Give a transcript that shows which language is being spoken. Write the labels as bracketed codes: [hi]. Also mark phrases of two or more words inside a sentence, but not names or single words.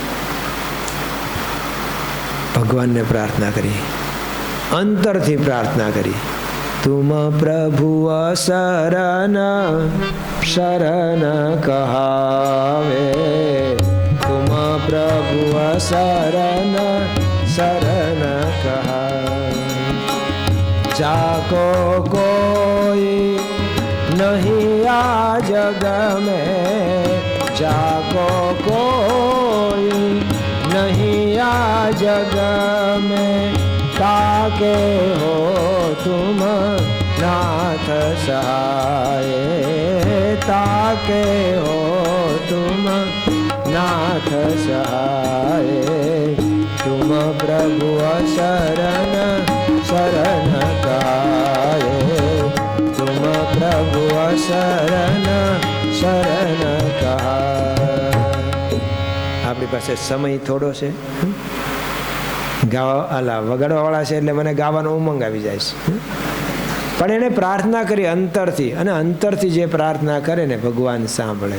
[gu] ભગવાનને પ્રાર્થના કરી, અંતરથી પ્રાર્થના કરી, [hi] तुम प्रभु शरण शरण कहावे, तुम प्रभु शरण शरण कहावे, जाको कोई नहीं आ जग में, जाको कोई नहीं आ जग में, ताके हो तुम नाथ सहाय, ताके हो तुम नाथ सहाय, तुम प्रभु शरण शरण गाये, तुम प्रभु शरण शरण कहा. [gu] આપણી પાસે સમય થોડો છે, વગાડવાવાળા છે એટલે મને ગાવાનો ઉમંગ આવી જાય છે, પણ એને પ્રાર્થના કરી અંતરથી, અને અંતરથી જે પ્રાર્થના કરે ને ભગવાન સાંભળે.